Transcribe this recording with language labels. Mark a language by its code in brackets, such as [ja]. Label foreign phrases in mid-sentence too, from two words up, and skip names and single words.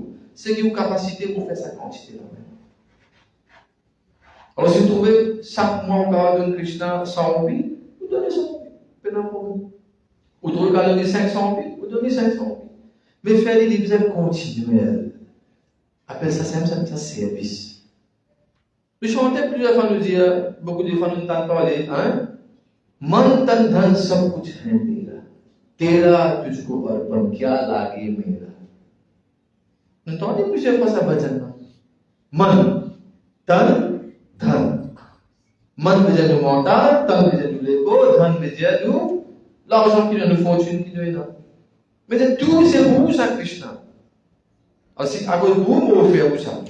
[fr] C'est qui a une capacité pour faire sa quantité là. Alors si vous trouvez chaque mois on va donner Krishna 100 rupies, vous donnez 100 rupies. Peu n'importe. Vous trouvez qu'à donner 500 rupies, vous donnez 500 rupies. Mais faire des livres continuels. Appelle ça simple, ça service. Le chanteur plusieurs fois nous dit, beaucoup de fois nous entendons parler, [hi] मन तन धन सब कुछ है मेरा, तेरा तुझको अर्पण क्या लागे मेरा. [fr] Nous entendons plusieurs fois ça bhajan. [hi] मन तन धन. [fr] Man veut dire nous mental, tan veut dire nous l'ego, dhan veut dire nous l'argent qui nous fortune qui nous est là. Mais tout c'est vous ça Krishna. Alors si à cause de vous, vous faire vous ça.